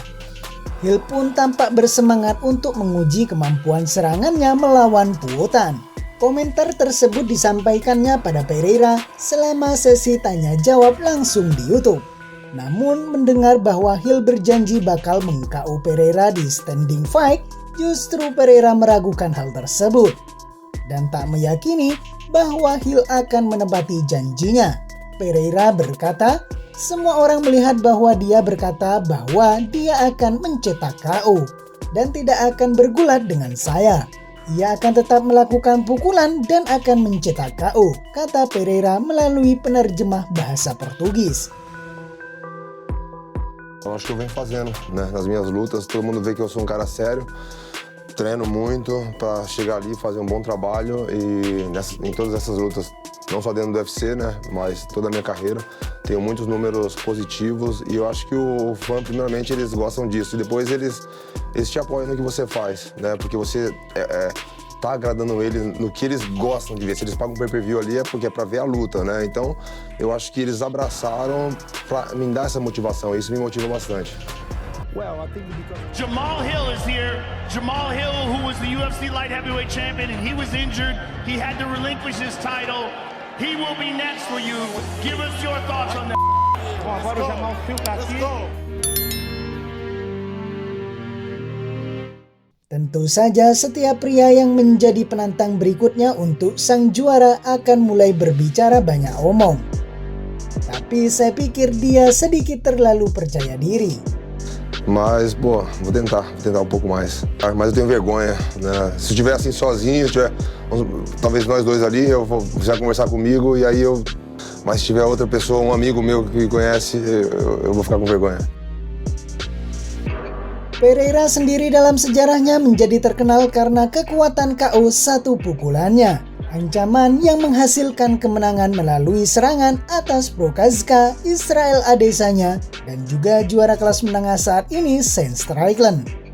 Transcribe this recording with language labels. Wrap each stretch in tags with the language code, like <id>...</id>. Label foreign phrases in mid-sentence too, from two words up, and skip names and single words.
<id>Hill pun tampak bersemangat untuk menguji kemampuan serangannya melawan Puotan. Komentar tersebut disampaikannya pada Pereira selama sesi tanya jawab langsung di YouTube. Namun mendengar bahwa Hill berjanji bakal meng-KO Pereira di</id> <en>standing fight,</en> <id>justru Pereira meragukan hal tersebut dan tak meyakini bahwa Hill akan menepati janjinya. Pereira berkata, "Semua orang melihat bahwa dia berkata bahwa dia akan mencetak KO dan tidak akan bergulat dengan saya. Ia akan tetap melakukan pukulan dan akan mencetak KO," kata Pereira melalui penerjemah bahasa Portugis.</id> <pt>Eu acho que eu venho fazendo, né? Nas minhas lutas, todo mundo vê que eu sou cara sério, treino muito para chegar ali e fazer bom trabalho e em todas essas lutas, não só dentro do UFC, né? Mas toda a minha carreira, tenho muitos números positivos e eu acho que o fã, primeiramente, eles gostam disso e depois eles te apoiam no que você faz, né? Porque você tá agradando eles no que eles gostam de ver. Se eles pagam pay-per-view ali é porque é pra ver a luta, né? Então, eu acho que eles abraçaram pra me dar essa motivação. Isso me motiva bastante.</pt> <en>Jamal Hill is here. Jamal Hill, who was the UFC light heavyweight champion, and he was injured. He had to relinquish his title. He will be next for you. Give us your thoughts on that.</en> <pt>Bom, agora o Jamal Hill tá aqui.</pt> <id>Tentu saja setiap pria yang menjadi penantang berikutnya untuk sang juara akan mulai berbicara banyak omong. Tapi saya pikir dia sedikit terlalu percaya diri.</id> <pt>Mas, pô, vou tentar um pouco mais. Mas eu tenho vergonha, né? Se eu estiver assim sozinho, talvez nós dois ali, você vai conversar comigo e aí mas se tiver outra pessoa, um amigo meu que conhece, eu vou ficar com vergonha.</pt> <id>Pereira sendiri dalam sejarahnya menjadi terkenal karena kekuatan KO satu pukulannya. Ancaman yang menghasilkan kemenangan melalui serangan atas Prochazka, Israel Adesanya, dan juga juara kelas menengah saat ini, Shane Strickland.</id>